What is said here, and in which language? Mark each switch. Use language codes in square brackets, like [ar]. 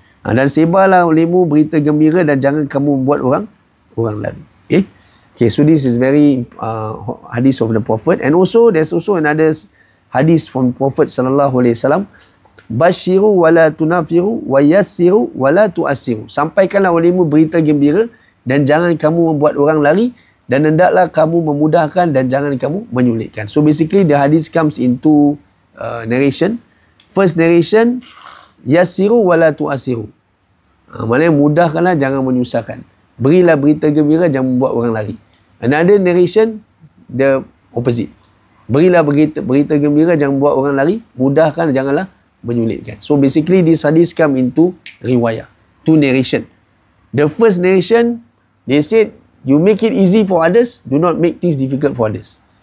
[ms] Dan sebarlah olehmu berita gembira dan jangan kamu membuat orang lari. [en] Okay, so this is very hadith of the Prophet. And also there's also another hadith from Prophet sallallahu alaihi wasallam. [ar] Bashiru wala tunafiru wa yassiru wala tuassiru. [ms] Sampaikanlah olehmu berita gembira dan jangan kamu membuat orang lari, dan hendaklah kamu memudahkan dan jangan kamu menyulitkan. [en] So basically the hadith comes in two narration. First narration, [ar] yassiru wala tu'asiru. [ms] Maknanya mudahkanlah, jangan menyusahkan. Berilah berita gembira, jangan membuat orang lari. [en] Another narration, the opposite. [ms] Berilah berita gembira, jangan buat orang lari. Mudahkan, janganlah menyulitkan. [en] So basically this hadith come into riwayah. Two narration. The first narration, they said, you make it easy for others, do not make things difficult for others.